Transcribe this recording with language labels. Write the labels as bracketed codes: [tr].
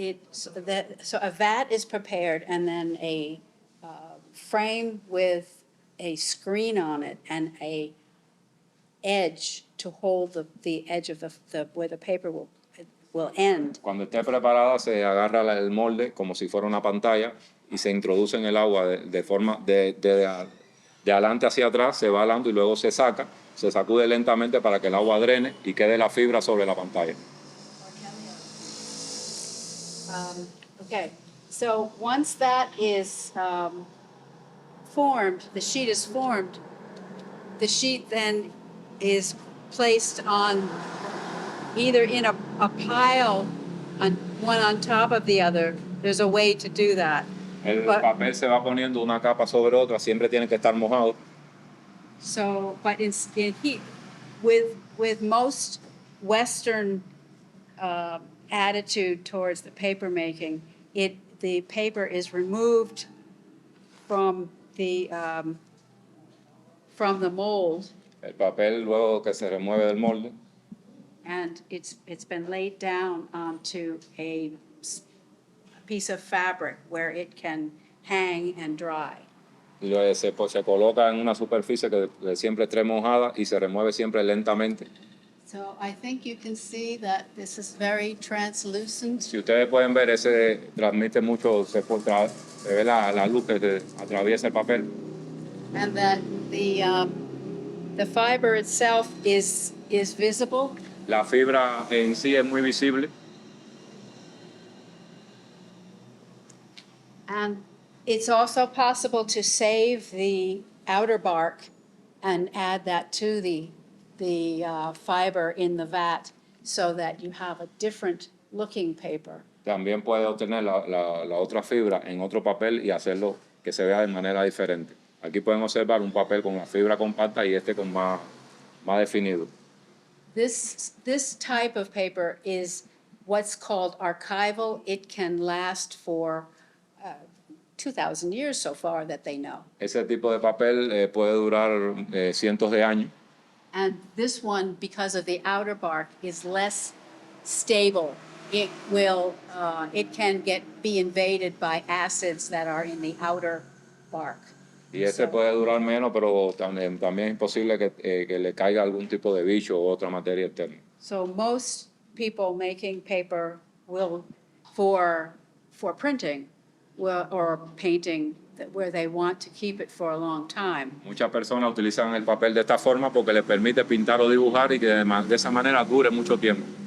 [en] So a vat is prepared, and then a frame with a screen on it and a edge to hold the edge of where the paper will end. [es] Cuando esté preparada se agarra el molde como si fuera una pantalla y se introduce en el agua de forma de adelante hacia atrás, se va alando y luego se sacude lentamente para que el agua drene y quede la fibra sobre la pantalla. [en] Okay, so once that is formed, the sheet is formed, the sheet then is placed on either in a pile, one on top of the other. There's a way to do that. [es] El papel se va poniendo una capa sobre otra, siempre tiene que estar mojado. [en] So, but in heat, with most Western attitude towards the paper making, the paper is removed from the mold, [es] El papel luego que se remueve del molde [en] and it's been laid down onto a piece of fabric where it can hang and dry. [es] y luego se coloca en una superficie que siempre esté mojada y se remueve siempre lentamente. [en] So I think you can see that this is very translucent. [es] Si ustedes pueden ver, ese transmite mucho, se ve la luz que atraviesa el papel. [en] And that the fiber itself is visible. [es] La fibra en sí es muy visible. [en] And it's also possible to save the outer bark and add that to the fiber in the vat, so that you have a different looking paper. [es] También puede obtener la otra fibra en otro papel y hacerlo que se vea de manera diferente. Aquí pueden observar un papel con la fibra compacta y este con más definido. [en] This type of paper is what's called archival. It can last for 2,000 years so far that they know. [es] Ese tipo de papel puede durar cientos de años. [en] And this one, because of the outer bark, is less stable. It will, it can be invaded by acids that are in the outer bark. [es] Y ese puede durar menos, pero también es imposible que le caiga algún tipo de bicho o otra materia externa. [en] So most people making paper will, for printing or painting, where they want to keep it for a long time, [es] Muchas personas utilizan el papel de esta forma porque les permite pintar o dibujar y que de esa manera dure mucho tiempo.